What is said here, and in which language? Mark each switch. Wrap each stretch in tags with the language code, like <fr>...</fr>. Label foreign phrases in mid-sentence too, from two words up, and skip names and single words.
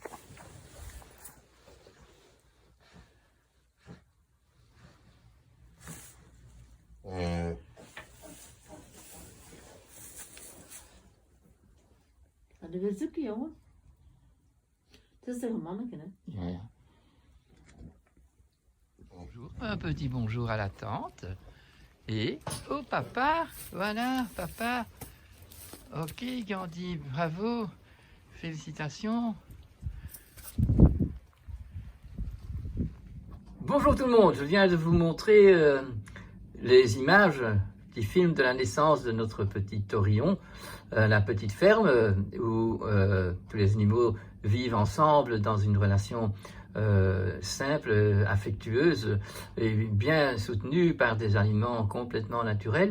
<nl>Ga je weer zoeken, jongen? Het is toch een manneke, hè? Ja, ja.</nl> <fr>Bonjour, un petit bonjour à la tante. Et au papa, voilà, papa. Ok, Gandhi, bravo, félicitations. Bonjour tout le monde, je viens de vous montrer les images du film de la naissance de notre petit Torion, la petite ferme où tous les animaux vivent ensemble dans une relation simple, affectueuse et bien soutenue par des aliments complètement naturels.</fr>